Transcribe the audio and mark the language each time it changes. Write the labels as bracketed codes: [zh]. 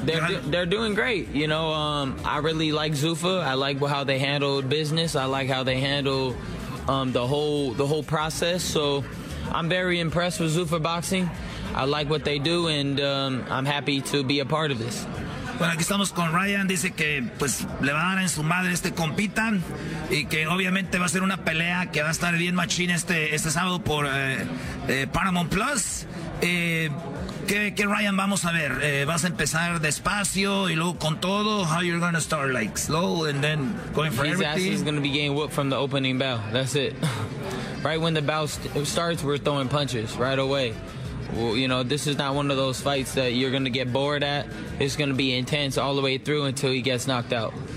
[en] They're doing great. You know, I really like Sufa. I like how they handle business. I like how they handle the whole process. So I'm very impressed with Sufa Boxing. I like what they do, and I'm happy to be a part of this. [es] Bueno, aquí estamos con Ryan. Dice que pues le va a dar en su madre este compita, y que obviamente va a ser una pelea que va a estar bien machín este sábado por Paramount Plus. ¿Qué Ryan vamos a ver? ¿Vas a empezar despacio y luego con todo? [en] How you're gonna start like slow and then going for his everything? His ass is gonna be getting whooped from the opening bell. That's it. Right when the bell starts, we're throwing punches right away. Well, you know, this is not one of those fights that you're going to get bored at. It's going to be intense all the way through until he gets knocked out.